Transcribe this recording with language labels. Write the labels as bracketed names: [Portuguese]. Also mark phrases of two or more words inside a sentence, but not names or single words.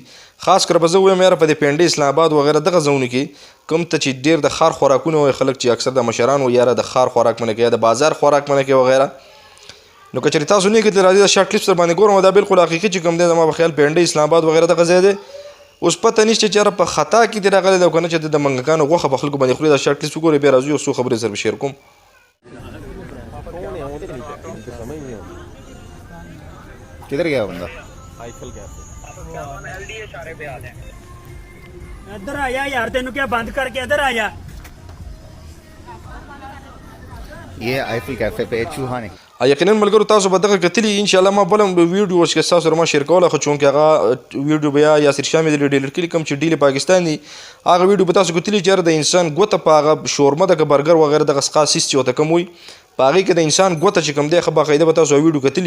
[Pashto] خاص کر به زه ووایم یاره په دې پنډۍ اسلام آباد وغیره دغه ځایونو کې کوم ته چې ډېر د ښار خوراکونه وایي خلک چې اکثر د مشران وایي یاره د ښار خوراک منع کوي یا د بازار خوراک منع کوي وغیره. نو که چېرې تاسو نه کتلي راځئ د [English] short clips [Pashto] در باندې ګورم. دا بالکل حقیقي چې کوم دی زما په خیال پنډۍ اسلام آباد وغیره دغه ځای دی. اوس پته نشته چې یاره په خطا کې دې راغلی دی او که نه چې د منګکانو غوښه په خلکو باندې خوري. دا [English] short clips [Pashto] وګورئ، بیا راځو یو څو خبرې سره شیر کوم. [Urdu] کدھر گیا بندہ? ادھر آیا یار، تینوں کیا بند کر کے ادھر آیا. یہ آئیفل کیفے پہ چوہا نے [Pashto] یقینا ملګرو تاسو به دغه کتلي [Arabic] انشاءالله. [Pashto] ما بل ویډیو اوس کې تاسو سره ما شیر کوله، خو چونکې هغه ویډیو بیا یاسر شاه مې ډیلیټ کړي کوم چې ډیلی پاکستان دي. هغه ویډیو به تاسو کتلي چې د انسان ګوته په هغه شورما دغه برګر وغیره دغه خاص څیز چې ورته کوم وي په هغې کې د انسان ګوته چې کوم دی ښه باقاعده به تاسو ویډیو کتلي.